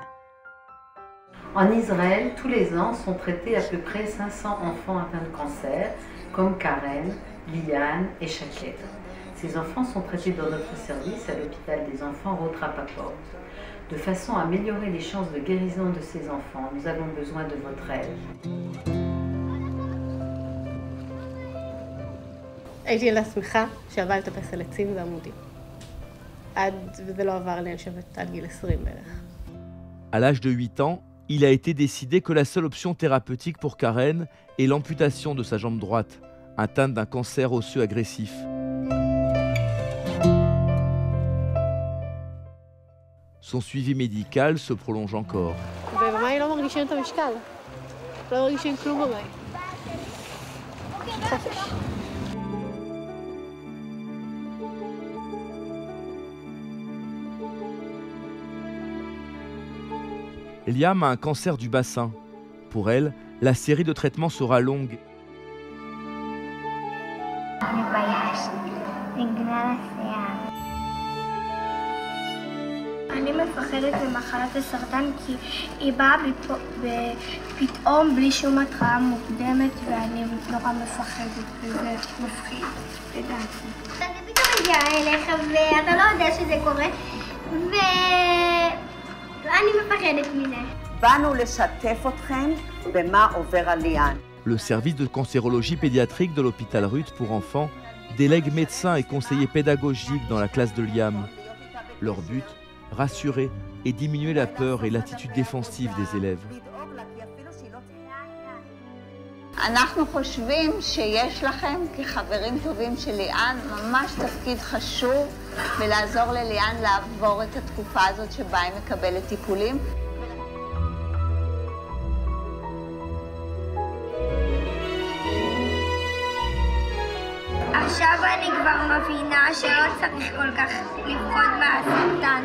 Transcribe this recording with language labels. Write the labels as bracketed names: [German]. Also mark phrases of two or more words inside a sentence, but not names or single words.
[French] En Israël, tous les ans sont traités à peu près 500 enfants atteints de cancer, comme Karen, Liane et Shaked. Ces enfants sont traités dans notre service à l'hôpital des enfants Roth Rapaport. De façon à améliorer les chances de guérison de ces enfants, nous avons besoin de votre aide. [Hebrew] הייתי לה שמחה שעברה לטפס על עצים ועמודים. וזה לא עבר לי, אני חושבת, עד גיל 20 בערך. [French] À l'âge de 8 ans, il a été décidé que la seule option thérapeutique pour Karen est l'amputation de sa jambe droite, atteinte d'un cancer osseux agressif. Son suivi médical se prolonge encore. [Hebrew] ובמים לא מרגישים את המשקל. לא מרגישים כלום במים. חופש. [French] Liam a un cancer du bassin. Pour elle, la série de traitements sera longue. [Hebrew] אני מפחדת ממחלת הסרטן כי היא באה פתאום בלי שום התראה מוקדמת ואני נורא מפחדת וזה מפחיד לדעתי. זה פתאום מגיע אליך ואתה לא יודע שזה קורה ואני מפחדת מזה. באנו לשתף אתכם במה עובר על ליאן. [French] Le service de cancérologie pédiatrique de l'hôpital Ruth pour enfants délègue médecins et conseillers pédagogiques dans la classe de Liam. Leur but, rassurer et diminuer la peur et l'attitude défensive des élèves. [Hebrew] אנחנו חושבים שיש לכם כחברים טובים של ליאן ממש תפקיד חשוב ולעזור לליאן לעבור את התקופה הזאת שבה היא מקבלת טיפולים. עכשיו אני כבר מבינה שלא צריך כל כך לפחוד מהסרטן.